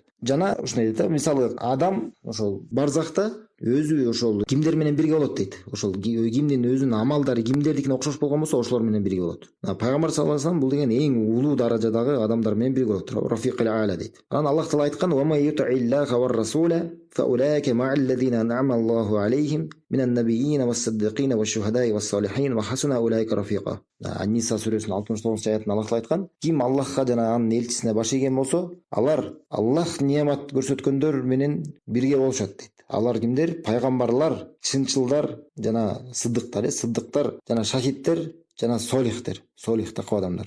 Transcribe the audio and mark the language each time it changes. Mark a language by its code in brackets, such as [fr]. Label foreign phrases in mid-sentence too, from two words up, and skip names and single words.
[ky] Жана ушуну дейт да, мисалы адам ошол барзахта өзү ошол кимдер менен бирге болот дейт. Ошол кимдин өзүнүн амалдары кимдердикине окшош болгон болсо, ошолор менен бирге болот. Пайгамбар [ar] صلى الله عليه وسلم [ky] бул деген эң улуу даражадагы адамдар менен бирге болот. [ar] الرفيق الأعلى [ky] дейт. Анан Аллах таала айткан: [ar] "ومن يطع الله والرسول فأولئك مع الذين أنعم الله عليهم من النبيين والصديقين والشهداء والصالحين وحسن أولئك رفيقا." [ky] Ан-Ниса сүрөсүнүн 69 аятында Аллах таала айткан: "Ким Аллахка жана анын элчисине баш ийген болсо, алар Аллах неамат көрсөткөндөр менен бирге болушат" дейт. Алар кимдер? Пайгамбарлар, чынчылдар жана сыддыктар жана шахидтер жана солихтер, такы адамдар.